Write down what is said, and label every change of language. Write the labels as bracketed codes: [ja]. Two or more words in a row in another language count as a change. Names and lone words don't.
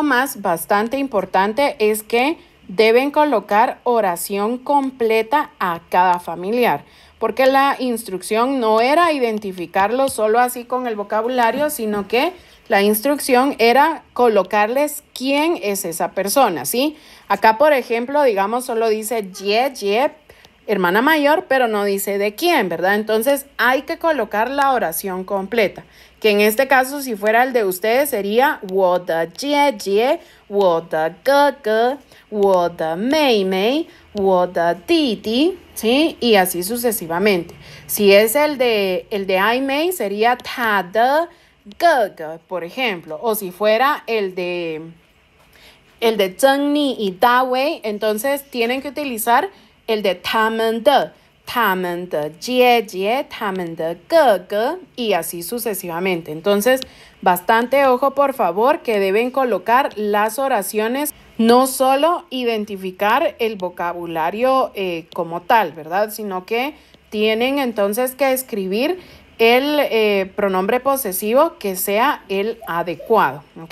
[es] Algo más bastante importante es que deben colocar oración completa a cada familiar, porque la instrucción no era identificarlo solo así con el vocabulario, sino que la instrucción era colocarles quién es esa persona, ¿sí? Acá, por ejemplo, digamos, solo dice ye, hermana mayor, pero no dice de quién, ¿verdad? Entonces hay que colocar la oración completa, que en este caso, si fuera el de ustedes, sería [zh] 我的姐姐, 我的哥哥, 我的妹妹, 我的弟弟, [es] ¿sí? Y así sucesivamente. Si es el de Ai Mei, sería [zh] 他的哥哥, [es] por ejemplo. O si fuera el de Zheng Ni y Da Wei, entonces tienen que utilizar el de [zh] 他们的姐姐, 他们的哥哥, [es] y así sucesivamente. Entonces, bastante ojo, por favor, que deben colocar las oraciones, no solo identificar el vocabulario como tal, ¿verdad? Sino que tienen entonces que escribir el pronombre posesivo que sea el adecuado, ¿ok?